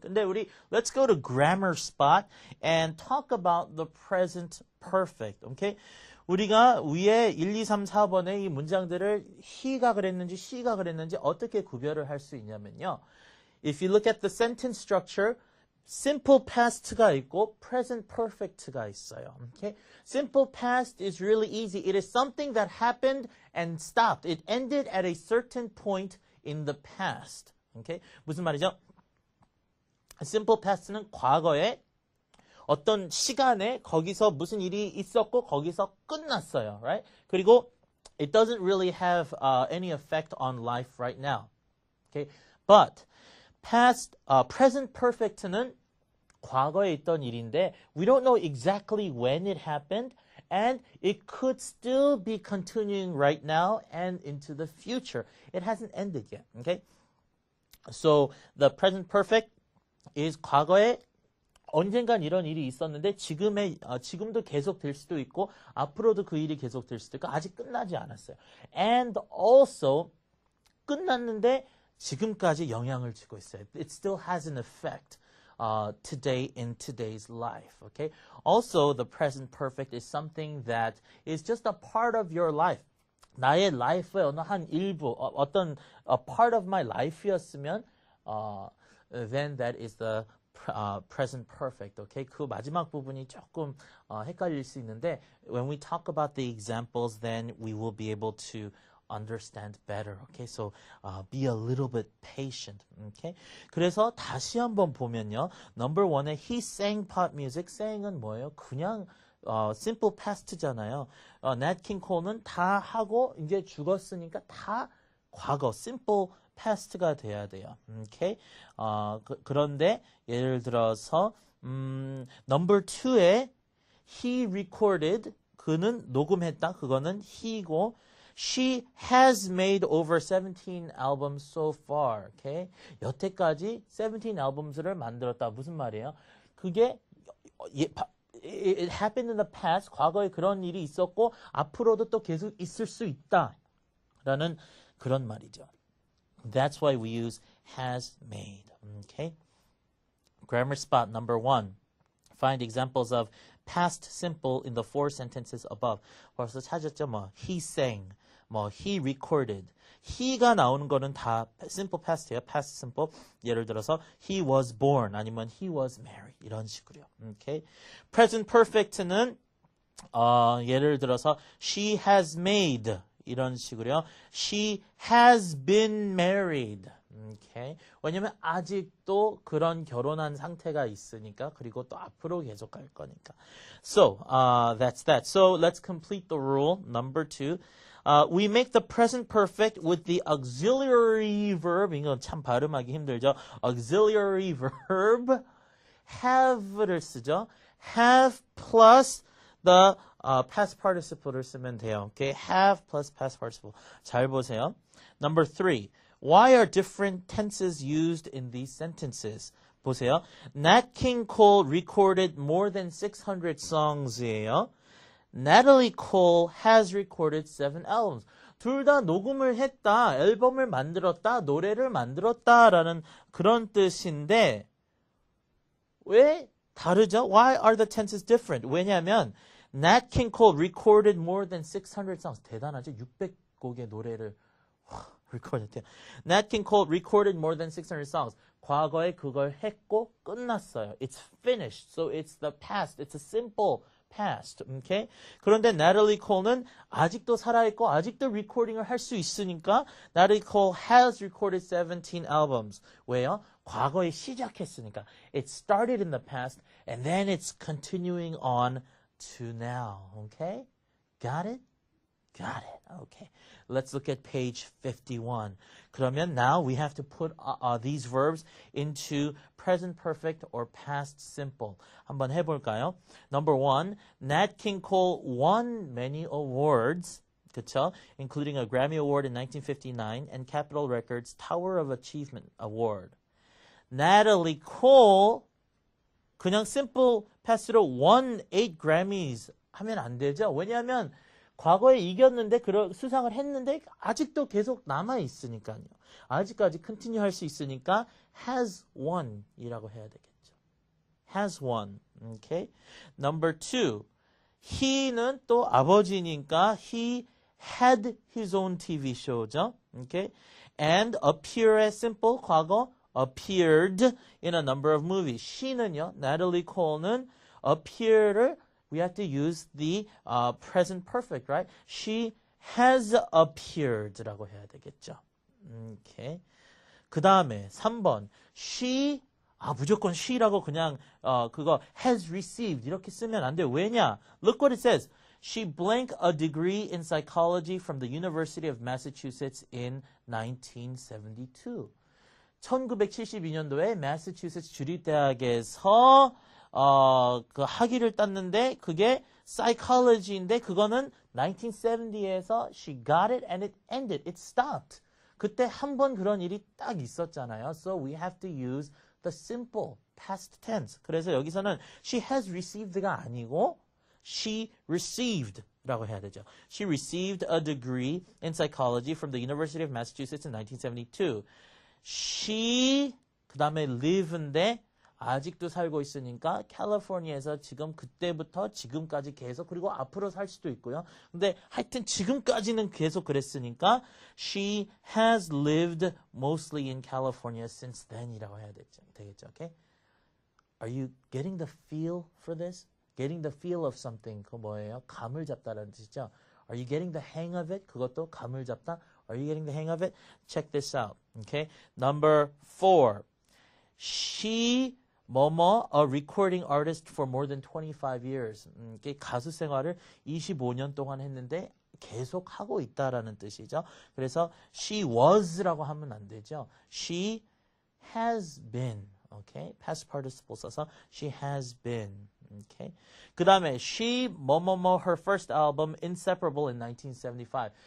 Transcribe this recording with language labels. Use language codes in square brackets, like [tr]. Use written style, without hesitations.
[ko] 근데 우리 [en] let's go to grammar spot and talk about the present perfect. Okay? [ko] 우리가 위에 1, 2, 3, 4번의 이 문장들을 he가 그랬는지 she가 그랬는지 어떻게 구별을 할 수 있냐면요. [en] If you look at the sentence structure, simple past가 있고 present perfect가 [ko] 있어요. [en] Okay? Simple past is really easy. It is something that happened and stopped. It ended at a certain point in the past. [ko] Okay? 무슨 말이죠? Simple past는 과거에 어떤 시간에 거기서 무슨 일이 있었고 거기서 끝났어요. [en] Right? [ko] 그리고 [en] it doesn't really have any effect on life right now. Okay? But present perfect는 [ko] 과거에 있던 일인데 [en] we don't know exactly when it happened and it could still be continuing right now and into the future. It hasn't ended yet. Okay? So the present perfect is [ko] 과거에 언젠간 이런 일이 있었는데 지금도 계속 될 수도 있고 앞으로도 그 일이 계속 될 수도 있고 아직 끝나지 않았어요. [en] And also [ko] 끝났는데 지금까지 영향을 주고 있어요. [en] It still has an effect today in today's life. Okay. Also, the present perfect is something that is just a part of your life. [ko] 나의 life의 어느 한 일부, 어떤 [en] a part of my life였으면, then that is the present perfect. Okay, [ko] 그 마지막 부분이 조금 헷갈릴 수 있는데, [en] when we talk about the examples, then we will be able to understand better. Okay, so be a little bit patient. Okay, [ko] 그래서 다시 한번 보면요, [en] number one에 he sang pop music. sang은 [ko] 뭐예요? 그냥 simple past잖아요. Nat King Cole는 다 하고 이제 죽었으니까 다 과거 simple past가 돼야 돼요. Okay? 그런데 예를 들어서 number 2에 [en] he recorded [ko] 그는 녹음했다. 그거는 [en] he고 she has made over 17 albums so far. Okay? [ko] 여태까지 17 albums를 만들었다. 무슨 말이에요? 그게 [en] it happened in the past. [ko] 과거에 그런 일이 있었고 앞으로도 또 계속 있을 수 있다라는 그런 말이죠. [en] That's why we use has made. Okay. Grammar spot number 1. Find examples of past simple in the 4 sentences above. [ko] 벌써 찾았죠? [en] 뭐 he sang, 뭐 he recorded. [ko] he가 나오는 거는 다 simple past예요. [en] past simple. [ko] 예를 들어서 [en] he was born [ko] 아니면 [en] he was married [ko] 이런 식으로요. Okay. present perfect는 예를 들어서 [en] she has made [ko] 이런 식으로요. [en] she has been married. Okay. [ko] 왜냐면 아직도 그런 결혼한 상태가 있으니까 그리고 또 앞으로 계속 갈 거니까. [en] So, that's that. So, let's complete the rule. Number 2. We make the present perfect with the auxiliary verb. [ko] 이건 참 발음하기 힘들죠. auxiliary verb have를 쓰죠. have plus the past participle를 쓰면 돼요. [en] Okay, have plus past participle. [ko] 잘 보세요. Number 3. [en] Why are different tenses used in these sentences? [ko] 보세요. [en] Nat King Cole recorded more than 600 songs이에요. Natalie Cole has recorded 7 albums. [ko] 둘 다 녹음을 했다, 앨범을 만들었다, 노래를 만들었다라는 그런 뜻인데 왜 다르죠? [en] Why are the tenses different? [ko] 왜냐하면 [en] Nat King Cole recorded more than 600 songs. [ko] 대단하죠? 600곡의 노래를 recorded. [en] Nat King Cole recorded more than 600 songs. [ko] 과거에 그걸 했고 끝났어요. [en] It's finished. So it's the past. It's a simple past. Okay? [ko] 그런데 Natalie Cole는 아직도 살아있고 아직도 리코딩을 할 수 있으니까 [en] Natalie Cole has recorded 17 albums. [ko] 왜요? 과거에 시작했으니까. [en] It started in the past and then it's continuing on to now. Okay? Got it? Got it. Okay. Let's look at page 51. [ko] 그러면 [en] now we have to put these verbs into present perfect or past simple. [ko] 한번 해볼까요? [en] Number 1, Nat King Cole won many awards. [ko] 그쵸? [en] Including a Grammy Award in 1959 and Capitol Records Tower of Achievement Award. [ko] Natalie Cole 그냥 simple past로 [en] won 8 Grammys [ko] 하면 안 되죠? 왜냐하면 과거에 이겼는데 수상을 했는데 아직도 계속 남아 있으니까요. 아직까지 continue 할 수 있으니까 [en] has won [ko] 이라고 해야 되겠죠. [en] has won. Okay. Number 2. [ko] he는 또 아버지니까 [en] he had his own TV show [ko] 죠. Okay. [en] And appear의 simple 과거 appeared in a number of movies. she는요. Natalie Cole는 appear를 we have to use the present perfect, right? She has appeared [ko] 라고 해야 되겠죠. Okay. 그 다음에 3번. She, 무조건 she라고 그냥 그거 [en] has received [ko] 이렇게 쓰면 안 돼요. 왜냐? [en] Look what it says. She blank a degree in psychology from the University of Massachusetts in 1972. [ko] 1972년도에 매사추세츠 주립대학에서 그 학위를 땄는데 그게 psychology인데 그거는 1970에서 [en] she got it and it ended. It stopped. [ko] 그때 한 번 그런 일이 딱 있었잖아요. [en] So we have to use the simple past tense. [ko] 그래서 여기서는 [en] she has received [ko] 가 아니고 [en] she received [ko] 라고 해야 되죠. [en] She received a degree in psychology from the University of Massachusetts in 1972. [ko] She 그 다음에 live인데 아직도 살고 있으니까 캘리포니아에서 지금 그때부터 지금까지 계속 그리고 앞으로 살 수도 있고요. 근데 하여튼 지금까지는 계속 그랬으니까 [en] she has lived mostly in California since then [ko] 이라고 해야 되겠죠. [en] Okay? Are you getting the feel for this? Getting the feel of something [ko] 그거 뭐예요? 감을 잡다라는 뜻이죠. [en] Are you getting the hang of it? [ko] 그것도 감을 잡다. [en] Are you getting the hang of it? Check this out. Okay? Number 4. She 뭐뭐 a recording artist for more than 25 years. [ko] 가수 생활을 25년 동안 했는데 계속 하고 있다라는 뜻이죠. 그래서 she was라고 하면 안 되죠. [en] She has been. Okay? Past participle 써서 she has been. Okay? 그 다음에 she 뭐뭐뭐 her first album Inseparable in 1975.